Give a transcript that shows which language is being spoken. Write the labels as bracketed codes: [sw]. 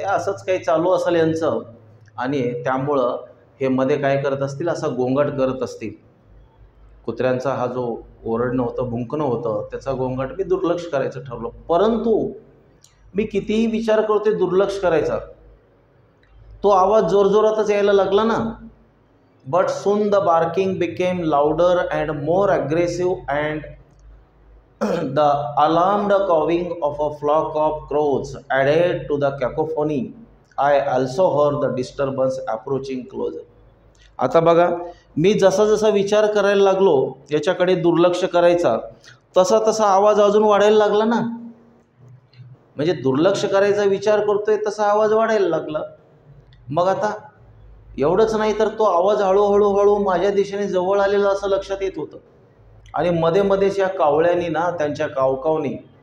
[mr] हे असंच काही चालू असेल यांचं, आणि त्यामुळं हे मध्ये काय करत असतील, असा गोंगाट करत असतील. कुत्र्यांचा हा जो ओरडणं होतं, भुंकणं होतं, त्याचा गोंगाट मी दुर्लक्ष करायचं ठरवलं. परंतु मी कितीही विचार करतोय दुर्लक्ष करायचा, तो आवाज जोरजोरातच यायला लागला ना. [en] But soon the barking became louder and more aggressive, and the alarmed cawing of a flock of crows added to the cacophony. I also heard the disturbance approaching closer. [mr] आता बघा, मी जसा जसा विचार करायला लागलो, याच्याकडे दुर्लक्ष करायचा, तसा तसा आवाज अजून वाढायला लागला ना. म्हणजे दुर्लक्ष करायचा विचार करतोय तसा आवाज वाढायला लागला. मग आता एवढंच नाही तर तो आवाज हळूहळू माझ्या दिशेने जवळ आलेला असं लक्षात येत होतं. आणि मध्ये मध्येच या कावळ्यांनी ना, त्यांच्या कावकावनी